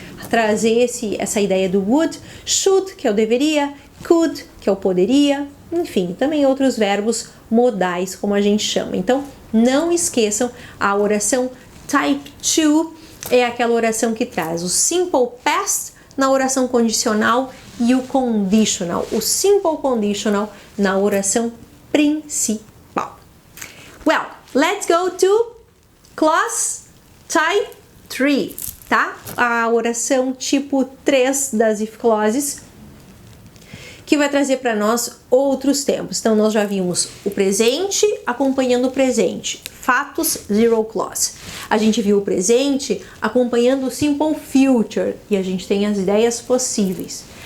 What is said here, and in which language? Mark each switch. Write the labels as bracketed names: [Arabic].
[Portuguese] trazer essa ideia do would, should, que é o deveria, could, que é o poderia, enfim, também outros verbos modais, como a gente chama. Então, não esqueçam, a oração type 2 é aquela oração que traz o simple past na oração condicional e o conditional, o simple conditional na oração principal. [English] Well, let's go to clause type 3, tá? [Portuguese] A oração tipo 3 das if clauses, que vai trazer para nós outros tempos. Então, nós já vimos o presente acompanhando o presente, fatos, zero clause. A gente viu o presente acompanhando o simple future e a gente tem as ideias possíveis.